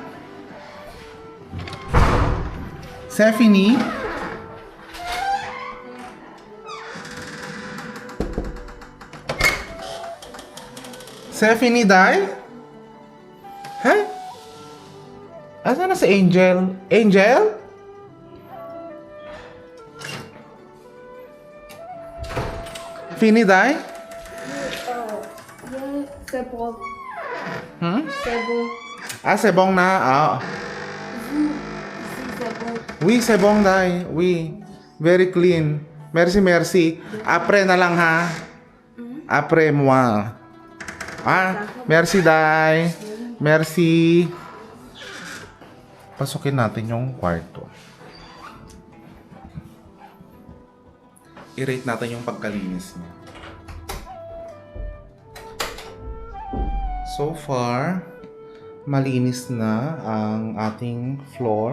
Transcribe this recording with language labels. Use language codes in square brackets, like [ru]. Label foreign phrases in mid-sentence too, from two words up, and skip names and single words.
[tl] Stephanie? Stephanie, Day? Ha? Asa na si Angel? Angel? [fr] Fini, Day? C'est bon. C'est bon. C'est bon na. C'est bon. Oui, c'est bon, Day. Oui. [en] Very clean. [fr] Merci. [tl] Après na lang, ha? [fr] Après moi. Merci, Day. Merci. [tl] Pasukin natin yung kwarto. I-rate natin yung pagkalinis niya. [en] So far, [tl] malinis na ang ating floor.